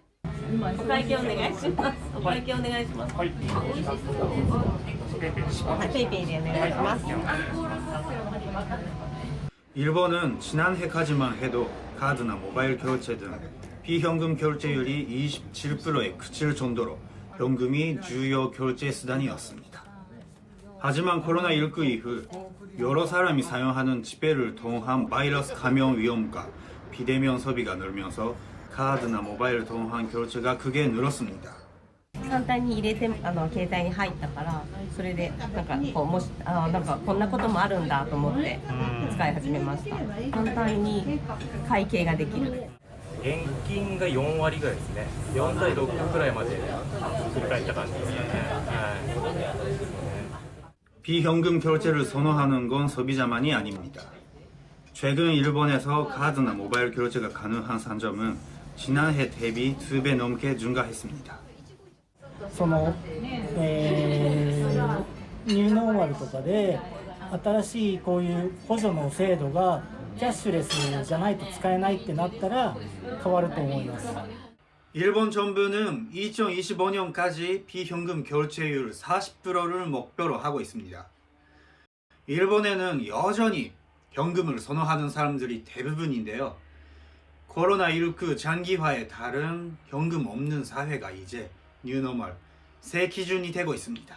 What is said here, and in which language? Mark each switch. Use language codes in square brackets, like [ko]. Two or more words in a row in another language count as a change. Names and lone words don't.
[ko] 일본은 지난해까지만 해도 카드나 모바일 결제 등 비현금 결제율이 27%에 그칠 정도로 현금이 주요 결제 수단이었습니다. 하지만 코로나19 이후 여러 사람이 사용하는 지폐를 통한 바이러스 감염 위험과 비대면 소비가 늘면서 카드나 모바일 통한 결제가 크게 늘었습니다. [ja] 簡単に入れて携帯に入ったからそれでなんかこうもしなんかこんなこともあるんだと思って使い始めました。簡単に会計ができる。現金が4割ぐらいですね。4対6くらいまで振り返った感じですかね。 [ko] 비현금 결제를 선호하는 건 소비자만이 아닙니다. 최근 일본에서 카드나 모바일 결제가 가능한 상점은 지난해 대비 2배 넘게 증가했습니다. [ja] ニューノーマルとかで新しいこういう補助の制度がキャッシュレスじゃないと使えないってなったら変わると思います。 [ko] 일본 정부는 2025년까지 비현금 결제율 40%를 목표로 하고 있습니다. 일본에는 여전히 현금을 선호하는 사람들이 대부분인데요. 코로나19 장기화에 따른 현금 없는 사회가 이제 뉴노멀 새 기준이 되고 있습니다.